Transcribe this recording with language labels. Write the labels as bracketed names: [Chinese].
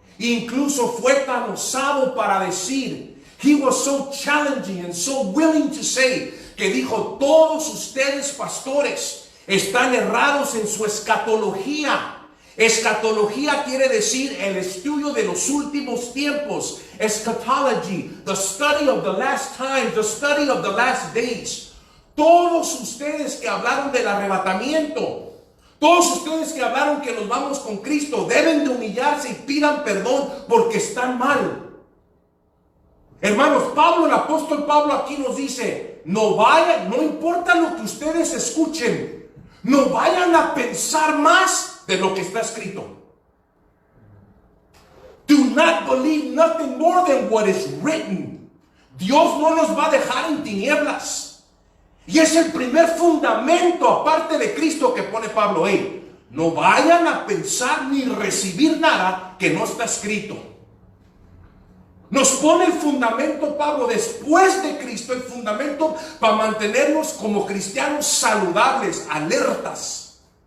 [Spanish] Incluso fue tan osado para decir, [English] he was so challenging and so willing to say, [Spanish] que dijo, todos ustedes pastores están errados en su escatología. Escatología quiere decir el estudio de los últimos tiempos. [English] Eschatology, the study of the last times, the study of the last days. [Spanish] Todos ustedes que hablaron del arrebatamiento, todos ustedes que hablaron que nos vamos con Cristo, deben de humillarse y pidan perdón porque están mal. Hermanos, el apóstol Pablo aquí nos dice, no vayan, no importa lo que ustedes escuchen, no vayan a pensar más de lo que está escrito. [English] Do not believe nothing more than what is written. [Spanish] Dios no nos va a dejar en tinieblas. Y es el primer fundamento aparte de Cristo que pone Pablo. No vayan a pensar ni recibir nada que no está escrito. Nos pone el fundamento, Pablo, después de Cristo, el fundamento para mantenernos como cristianos saludables, alertas.